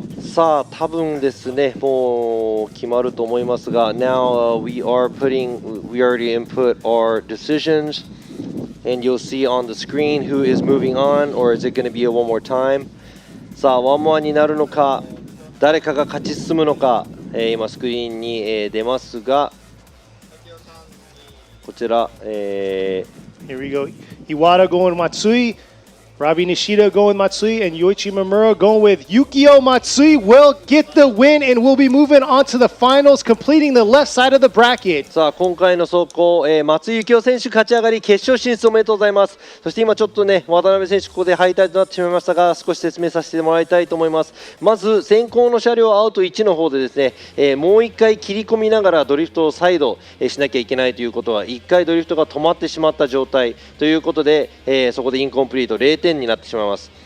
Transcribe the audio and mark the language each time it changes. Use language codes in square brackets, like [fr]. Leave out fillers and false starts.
[ja] さあ多分ですねもう決まると思いますが [en] Now、we already input our decisions and you'll see on the screen who is moving on or is it going to be a one more time [ja] さあワンモアになるのか誰かが勝ち進むのか、今スクリーンに、出ますがこちら、 [en] Here we go. Iwata going Matsui. Robbie Nishida going Matsui and Yoichi Mamura going with Yukio Matsui will get the win and we'll be moving on to the finals, completing the left side of the bracket. [ja] さあ今回の走行、松井幸雄選手勝ち上がり決勝進出おめでとうございます。そして今ちょっとね渡辺選手ここで敗退となってしまいましたが少し説明させてもらいたいと思います。まず先行の車両アウト1の方でですね、もう1回切り込みながらドリフトを再度、しなきゃいけないということは1回ドリフトが止まってしまった状態ということで、そこでインコンプリート0点になってしまいます。